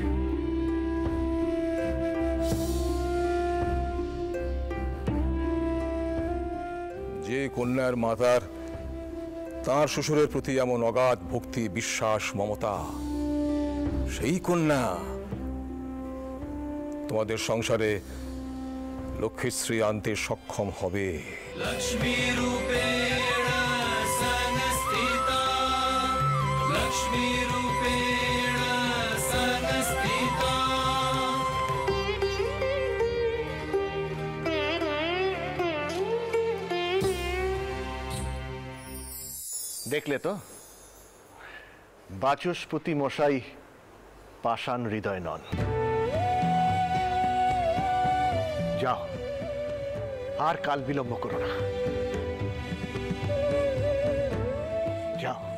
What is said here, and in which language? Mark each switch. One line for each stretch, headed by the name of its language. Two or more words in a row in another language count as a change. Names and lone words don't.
Bangla: যে কন্যার মাতার তার শ্বশুরের প্রতি এমন অগাধ ভক্তি, বিশ্বাস, মমতা, সেই কন্যা তোমাদের সংসারে লক্ষ্মীশ্রী আনতে সক্ষম হবে।
Sanskrit: लक्ष्मी रूपेण संस्थिता, लक्ष्मी रूपेण संस्थिता।
Bangla: দেখলে তো, বাচস্পতি মশাই পাষাণ হৃদয় নন। যাও, আর কাল বিলম্ব করো না, যাও।